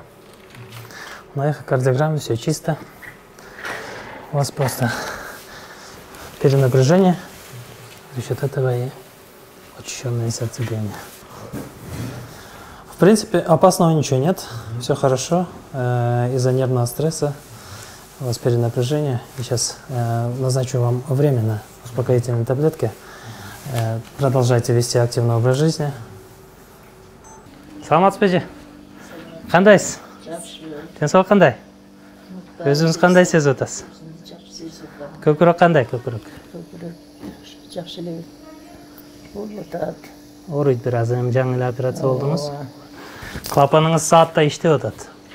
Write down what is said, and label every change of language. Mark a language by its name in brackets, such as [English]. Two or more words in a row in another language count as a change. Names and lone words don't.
[Russian] На эхокардиограмме все чисто. У вас просто перенапряжение, за счет этого и учащенное сердцебиение. В принципе, опасного ничего нет, все хорошо. Из-за нервного стресса у вас перенапряжение. И сейчас назначу вам временно успокоительные таблетки. Продолжайте вести активный образ жизни. [Kyrgyz] Саламатсызбы? Кандайсыз? Денсаулык кандай? Өзүңүз кандай сезип атасыз? Көкүрөк кандай, көкүрөк? Жакшы эле болуп атат. Ооруйт бир аз, эми жаңы эле операция болдуңуз. Клапаныңыз саатта иштеп атат.